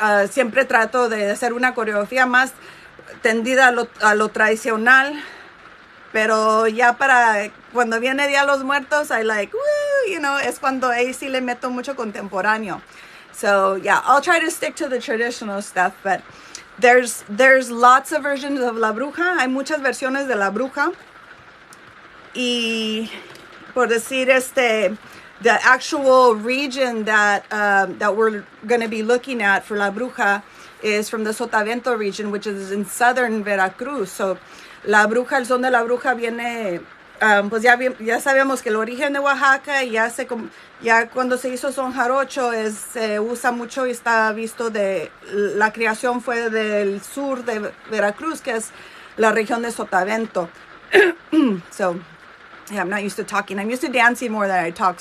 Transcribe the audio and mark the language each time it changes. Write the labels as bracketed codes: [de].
[es] Siempre trato de hacer una coreografía más tendida a lo tradicional, pero ya para cuando viene Día de los Muertos, [en] I like, woo, [es] es cuando ahí sí le meto mucho contemporáneo. [en] So yeah, I'll try to stick to the traditional stuff, but there's lots of versions of La Bruja. [es] Hay muchas versiones de La Bruja. Y por decir [en] the actual region that that we're going to be looking at for La Bruja is from the Sotavento region, which is in southern Veracruz. [es] So La Bruja, el son de La Bruja viene, pues ya sabemos que el origen de Oaxaca, y ya cuando se hizo son jarocho se usa mucho y está visto la creación fue del sur de Veracruz, que es la región de Sotavento. [en] So yeah, I'm not used to talking. I'm used to dancing more than I talk.